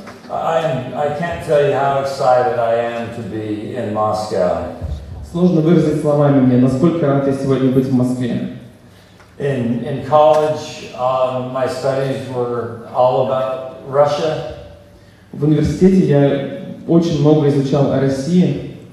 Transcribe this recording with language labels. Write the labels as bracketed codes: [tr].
[en] I can't tell you how excited I am to be in Moscow. [ru] Сложно выразить словами мне, насколько рад я сегодня быть в Москве. [en] In college, my studies were all about Russia. [ru] В университете я очень много изучал о России.